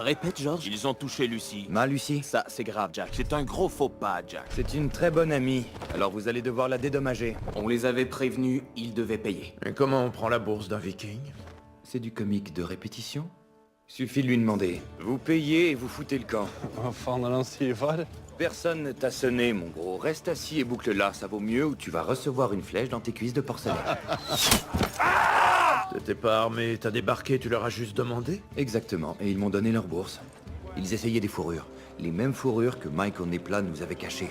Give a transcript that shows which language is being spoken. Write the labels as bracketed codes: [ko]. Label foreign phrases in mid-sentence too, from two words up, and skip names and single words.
[fr] Répète, George. Ils ont touché Lucie. Ma Lucie? Ça, c'est grave, Jack. C'est un gros faux pas, Jack. C'est une très bonne amie. Alors vous allez devoir la dédommager. On les avait prévenus, ils devaient payer. Et comment on prend la bourse d'un Viking? C'est du comique de répétition? Suffit de lui demander. Vous payez et vous foutez le camp. [sv] Vad fan är det han skriver? [fr] Personne ne t'a sonné, mon gros. Reste assis et boucle là. Ça vaut mieux ou tu vas recevoir une flèche dans tes cuisses de porcelaine. T'étais pas armé, t'as débarqué, tu leur as juste demandé? Exactement. Et ils m'ont donné leur bourse. Ils essayaient des fourrures. Les mêmes fourrures que Mike au nez plat nous avait cachées.